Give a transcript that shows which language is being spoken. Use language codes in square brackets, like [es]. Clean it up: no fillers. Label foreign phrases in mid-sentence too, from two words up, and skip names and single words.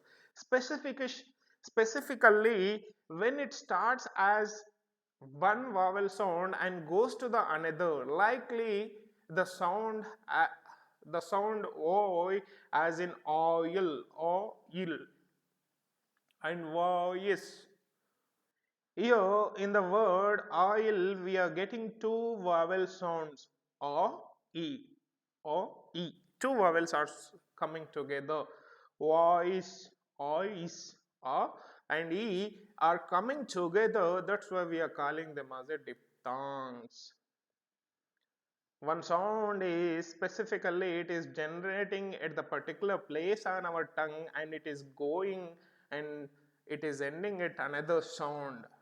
[en] Specifically, when it starts as one vowel sound and goes to the another, likely the sound oi as in oil, and voice. Here in the word oil we are getting two vowel sounds, o, e, o, e. Two vowels are coming together. Voice, ois, a and e are coming together. That's why we are calling them as a diphthongs. One sound is specifically it is generating at the particular place on our tongue and it is going and it is ending at another sound.